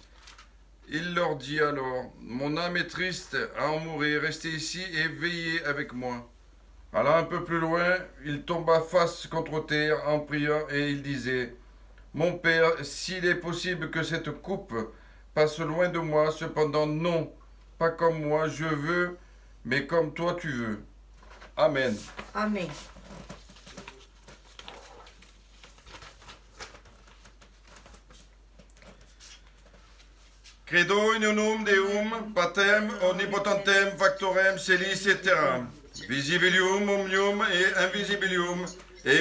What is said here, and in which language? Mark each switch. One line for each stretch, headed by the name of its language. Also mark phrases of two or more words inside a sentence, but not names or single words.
French: Il leur dit alors, mon âme est triste à en mourir, restez ici et veillez avec moi. Allant un peu plus loin, il tomba face contre terre en priant et il disait, mon Père, s'il est possible que cette coupe passe loin de moi, cependant non, pas comme moi je veux, mais comme toi tu veux. Amen. Amen.
Latin: Credo in unum Deum, patem omnipotentem factorem celis et terram, visibilium omnium et invisibilium, et